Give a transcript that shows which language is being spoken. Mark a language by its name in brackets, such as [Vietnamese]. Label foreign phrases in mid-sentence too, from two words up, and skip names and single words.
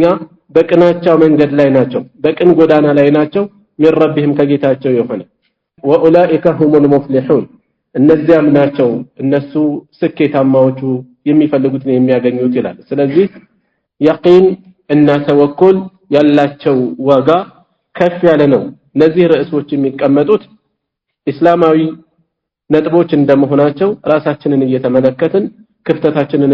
[Amharic] በቅናቸው መንገድ ላይ ናቸው፣ በቅን ጎዳና ላይ ናቸው። [Arabic] من ربهم [Amharic] ከጌታቸው የሆነ [Arabic] وأولئك هم المفلحون፣ [Amharic] እነዚያም ናቸው እነሱ ስኬታማዎቹ የሚፈልጉትን የሚያገኙት ይላል። ስለዚህ የቂን እና ተወኩል ያላቸው ዋጋ ከፍ ያለ ነው። እነዚህ ርዕሶች የሚቀመጡት እስላማዊ ነጥቦች እንደመሆናቸው ራሳችንን እየተመለከትን ክፍተታችንን